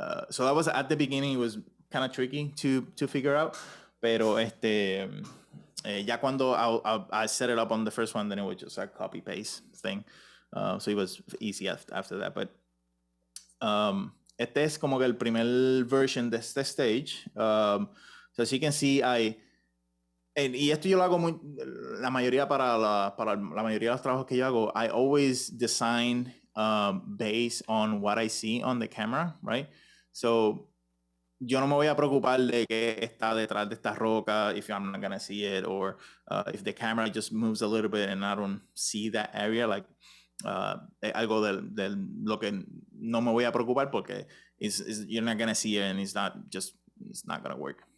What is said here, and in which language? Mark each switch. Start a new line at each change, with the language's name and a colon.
English: so that was at the beginning. It was kind of tricky to figure out, pero ya cuando I set it up on the first one, then it was just a copy paste thing. So it was easy after that.
Spanish: But este es como que el primer version de este stage. So as you can see, y esto yo lo hago la mayoría para la mayoría de los trabajos que yo hago.
English: I always design based on what I see on the camera, right? So
Spanish: yo no me voy a preocupar de que está detrás de esta roca
English: if I'm not gonna see it, or if the camera just moves a little bit and I don't see that area, like
Spanish: algo de lo que no me voy a preocupar porque
English: you're not gonna see it and it's not gonna work.